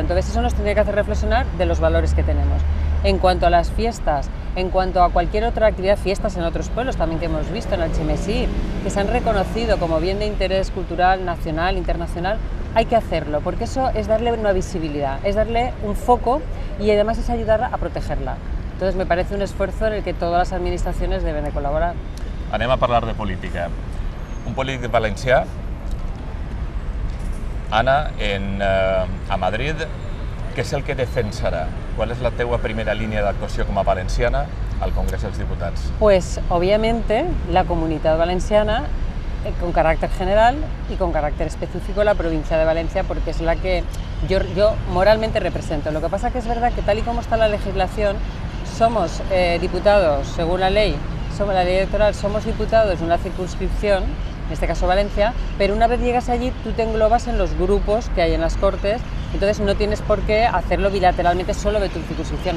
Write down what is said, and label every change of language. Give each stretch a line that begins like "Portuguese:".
Spanish: Entonces eso nos tendría que hacer reflexionar de los valores que tenemos. En cuanto a las fiestas, en cuanto a cualquier otra actividad, fiestas en otros pueblos también que hemos visto, en Algemesí, que se han reconocido como bien de interés cultural, nacional, internacional, hay que hacerlo, porque eso es darle una visibilidad, es darle un foco y además es ayudar a protegerla. Entonces me parece un esfuerzo en el que todas las administraciones deben de colaborar.
Catalan: Anem a parlar de política. Un polític valencià, Anna, a Madrid, què és el que defensarà?
Spanish: ¿Cuál es la teua primera línea de actuación como valenciana al Congreso de los Diputados? Pues obviamente la Comunidad Valenciana, con carácter general y con carácter específico la provincia de Valencia, porque es la que yo moralmente represento. Lo que pasa que es verdad que tal y como está la legislación, somos diputados, según la ley electoral, somos diputados de una circunscripción, en este caso Valencia, pero una vez llegas allí tú te englobas en los grupos que hay en las Cortes, entonces no tienes por qué hacerlo bilateralmente solo de tu circunscripción.